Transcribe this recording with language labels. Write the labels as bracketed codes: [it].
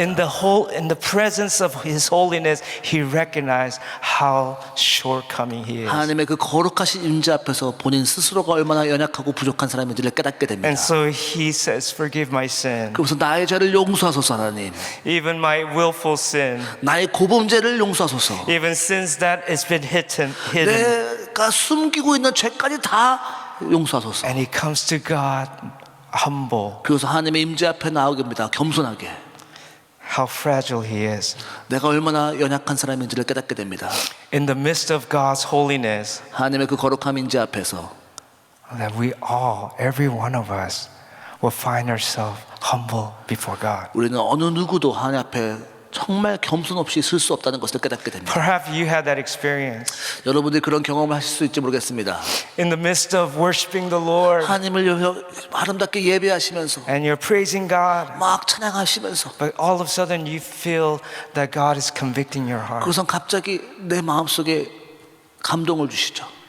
[en] In the presence of His holiness, he recognized how shortcoming he is. [ko] 하나님의 그 거룩하신 임재 앞에서 본인 스스로가 얼마나 연약하고 부족한 사람인지를 깨닫게 됩니다. [en] And so he says, forgive my sin, [ko] 그래서 나의 죄를 용서하소서 하나님. [en] even my willful sin, [ko] 나의 고범죄를 용서하소서. [en] even sins that has been hidden. [ko] 내가 숨기고 있는 죄까지 다 용서하소서. [en] And he comes to God humble. [ko] 그래서 하나님의 임재 앞에 나오게 합니다. 겸손하게. [en] how fragile He is. [ko] 내가 얼마나 연약한 사람인지를 깨닫게 됩니다. [en] In the midst of God's holiness, [ko] 하나님의 그 거룩함 인지 앞에서 [en] that we all, every one of us, will find ourselves humble before God. [ko] 우리는 어느 누구도 하나님 앞에 정말 겸손 없이 설 수 없다는 것을 깨닫게 됩니다. [en] Perhaps you had that experience. [ko] 여러분들이 그런 경험을 하실 수 있을지 모르겠습니다. [en] In the midst of worshiping the Lord, [ko] 하나님을 아름답게 예배하시면서 [en] and you're praising God, [ko] 막 찬양하시면서 [en] but all of a sudden you feel that God is convicting your heart. [ko] 그것은 갑자기 내 마음속에 감동을 주시죠.